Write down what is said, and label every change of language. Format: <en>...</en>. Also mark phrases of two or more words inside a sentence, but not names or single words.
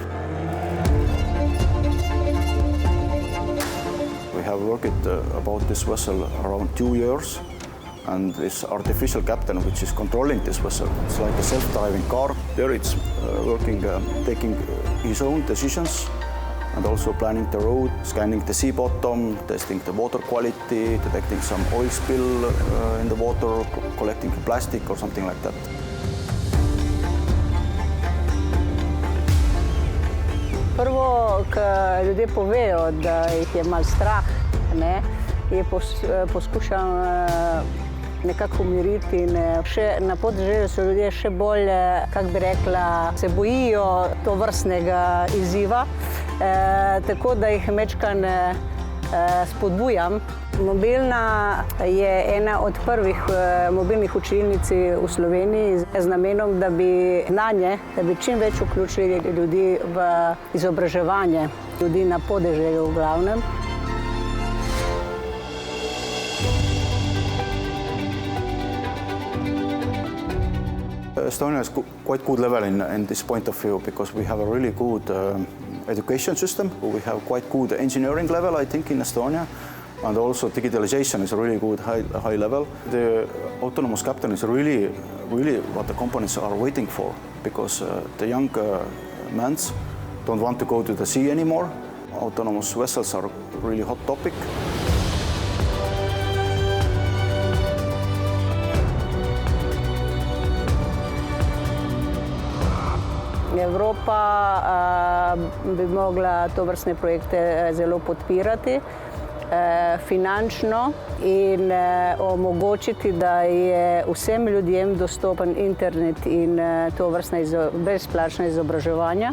<en>We have worked about this vessel around 2 years, and this artificial captain which is controlling this vessel, it's like a self-driving car. There it's working, taking his own decisions and also planning the route, scanning the sea bottom, testing the water quality, detecting some oil spill in the water, collecting plastic or something like that.</en> <sl>Prvo, kar ljudje povejo, da jih je malo strah, ne, je poskušam nekako umiriti in na podeželju so ljudje še bolj, kako bi rekla, se bojijo tovrstnega izziva, tako da jih majčkeno spodbujam. Mobilna je ena od prvih mobilnih učilnic v Sloveniji z namenom, da bi znanje, da bi čim več vključili ljudi v izobraževanje, ljudi na podeželju v glavnem.</sl> <en>Estonia is quite good level in this point of view because we have a really good education system. We have quite good engineering level, I think, in Estonia. And also digitalization is a really good high level. The autonomous captain is really what the companies are waiting for because the young men don't want to go to the sea anymore. Autonomous vessels are a really hot topic.</en> <sl>Evropa bi mogla tovrstne projekte zelo podpirati finančno in omogočiti, da je vsem ljudem dostopen internet in tovrstna brezplačna izobraževanja.</sl>